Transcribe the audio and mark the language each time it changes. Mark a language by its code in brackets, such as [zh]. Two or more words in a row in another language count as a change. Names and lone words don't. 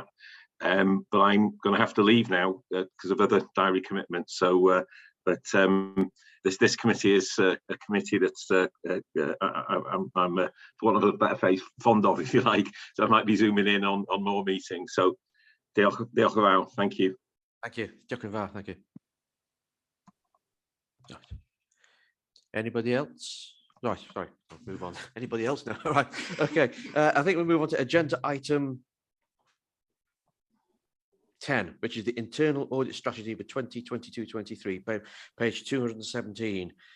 [en] But I'm going to have to leave now because of other diary commitments. So, this committee is a committee that's I'm for want of a better phrase, fond of, if you like. So I might be zooming in on more meetings. So, [cy] diolch yn fawr. [en] Thank you. Thank you. [cy] Diolch yn fawr. [en] Thank you. Right. Anybody else? Right, sorry, I'll move on. Anybody else now? All right, okay. I think we'll move on to agenda item 10, which is the internal audit strategy for 2022-23, page 217.